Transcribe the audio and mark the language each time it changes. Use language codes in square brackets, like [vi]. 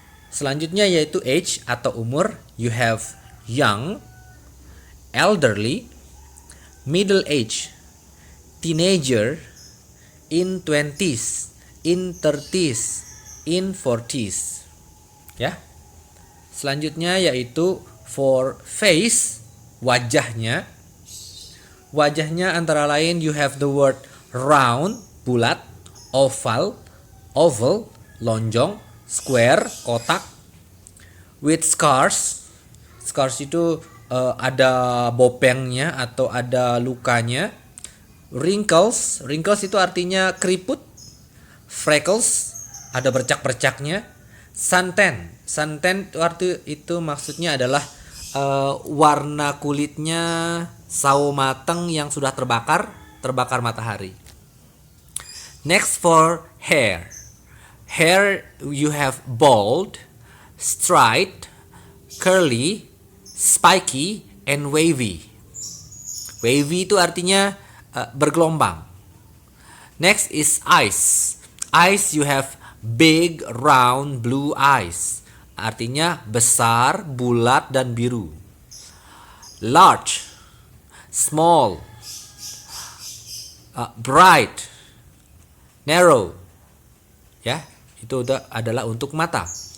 [id] Selanjutnya yaitu [en] age [id] atau umur, [en] you have young, elderly, middle age, teenager, in 20s, in 30s, in 40s. [id] Ya. Selanjutnya yaitu [en] for face, [id] wajahnya. Wajahnya antara lain [en] you have the word round, bulat, oval, lonjong, square, kotak, with scars. [id] Scars itu ada bopengnya atau ada lukanya. Wrinkles itu artinya keriput. Freckles, ada bercak-bercaknya. Suntan itu maksudnya adalah warna kulitnya sawo mateng yang sudah terbakar matahari. [en] Next for hair. Hair you have bald, straight, curly, spiky, and wavy. [id] Wavy itu artinya bergelombang. [en] Next is eyes. Eyes you have big, round, blue eyes. [id] Artinya besar, bulat, dan biru. [en] Large, small, bright, narrow. [id] Ya, itu adalah untuk mata.